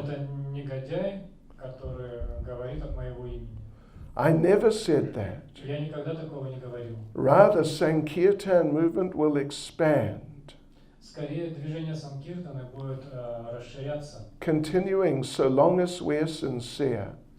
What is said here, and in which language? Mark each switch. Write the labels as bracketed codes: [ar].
[ru] Это негодяй, который говорит от моего имени. [en] I never said that. [ru] Я никогда такого не говорил. [en] Rather, Sankirtan movement will expand, [ru] Скорее, движение Санкиртаны будет расширяться, [en] continuing so long as we're sincere.